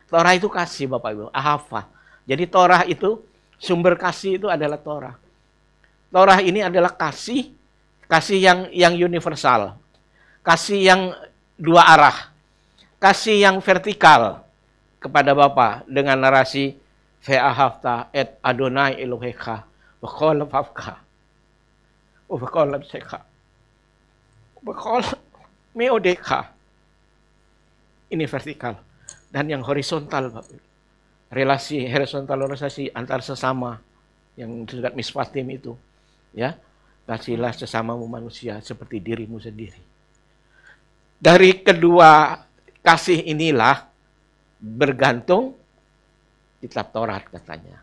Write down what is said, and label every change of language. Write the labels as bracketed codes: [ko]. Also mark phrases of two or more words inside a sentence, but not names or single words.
[id] Torah itu kasih Bapak Ibu, ahava. Jadi Torah itu, sumber kasih itu adalah Torah. Torah ini adalah kasih yang universal. Kasih yang dua arah. Kasih yang vertikal kepada Bapa dengan narasi [he] ואהבת את אדוני אלוהיך בכל לבבך ובכל נפשך ובכל מאודך. [id] Ini vertikal. Dan yang horizontal, Bapak. Relasi horizontalisasi antar sesama yang disebut mispatim itu. Ya, kasihlah sesamamu manusia seperti dirimu sendiri. Dari kedua kasih inilah bergantung kitab Taurat katanya.